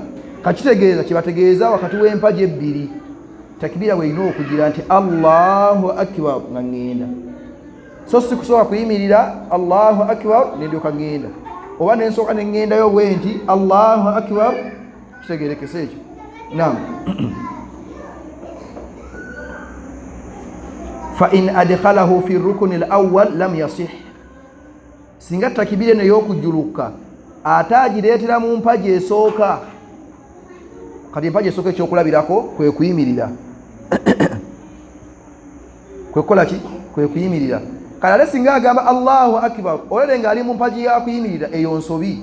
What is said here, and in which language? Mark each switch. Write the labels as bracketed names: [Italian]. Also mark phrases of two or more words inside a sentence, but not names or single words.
[Ganda] Kakitegeeza kibategeeza wakati w'empaji ebbiri takbiira bw'erina okugira nti [Arabic] الله أكبر [Ganda] nga ŋŋenda, so si kusooka kuyimirira [Arabic] الله أكبر [Ganda] n'endyoka ŋŋenda, oba n'ensooka ne ŋŋendayo bwe nti [Arabic] الله أكبر. [Ganda] Kitegeerekese ekyo. Naam. [Arabic] فإن أدخله في الركن الأول لم يصح, [Ganda] singa takbiira eno ey'okujjuluka ate agireetera mu mpaji esooka. Kati empaji esooka ekyokulabirako kwe kuyimirira kwe kukola ki? Kwe kuyimirira. Kale ate singa agamba [Arabic] الله أكبر [Ganda] olere ng'ali mu mpaji ya kuyimirira, eyo nsobi.